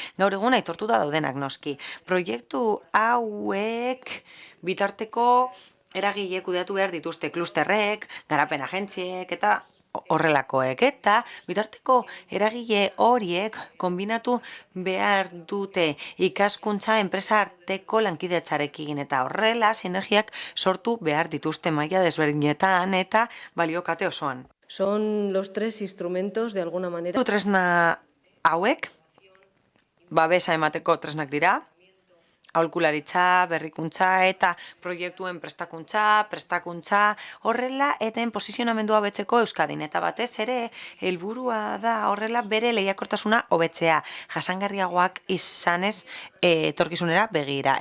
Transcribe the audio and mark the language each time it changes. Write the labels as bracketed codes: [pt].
[eu] Gaur egun aitortuta daudenak noski. Proiektu hauek bitarteko eragile kudeatu behar dituzte klusterrek, garapen agentziek eta horrelakoek, eta bitarteko eragile horiek kombinatu behar dute ikaskuntza enpresa arteko lankidetzarekin, eta horrela sinergiak sortu behar dituzte maila desberdinetan eta baliokate osoan. [es] Son los tres instrumentos, de alguna manera. [eu] Tresna hauek, babesa emateko tresnak dira, aholkularitza, berrikuntza eta proiektuen prestakuntza, horrela eten posizionamendua hobetzeko Euskadin. Eta batez ere, helburua da horrela bere lehiakortasuna hobetzea, jasangarriagoak izanez etorkizunera begira.